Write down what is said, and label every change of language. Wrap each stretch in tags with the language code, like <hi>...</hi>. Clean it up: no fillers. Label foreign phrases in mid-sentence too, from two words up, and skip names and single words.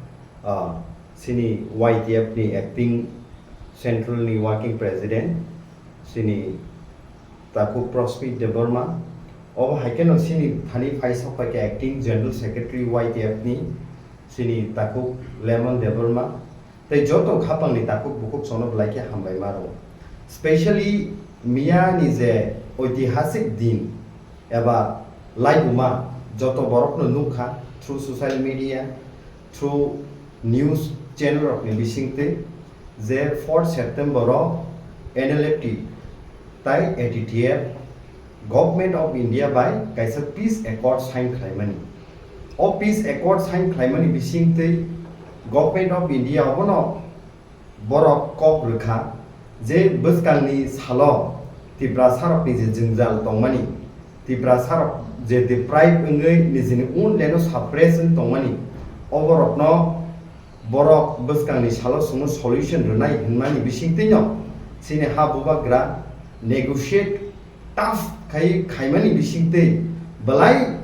<trp>sini YTF ni</trp> <en>acting Central</en> <trp>ni</trp> <en>working president</en> <trp>sini taku Prosper Deborma o haikeno sini thani phaisa phaikya</trp> <en>acting General Secretary</en> <trp>YTF ni sini taku Lemon Deborma tei joto khapang ni taku bukuk sono blaike hambai maro especially Mia ni je ঐতিহাসিক din eba laibuma joto borokno nukha</trp> <en>through social media through news</en> <trp>channel rokni bisingte je 4 September ro NLFT tai ATTF Government of India by kaisa</trp> <en>peace accord</en> <trp>sign khlaimani o</trp> <en>peace accord sign</en> <trp>khlaimani bisingte Government of India obono borok kok rukha je bwskangni salo Tipra sarok ni je jingjal tongmani Tipra sarok je deprive ngai ni jini un leno suppression tongmani oborokno borok bwskangni salo sumo solution runai hinmani bisingtino sini ha bubagra</trp> <en>negotiate tough</en> <trp>khaimani bisingte balai</trp>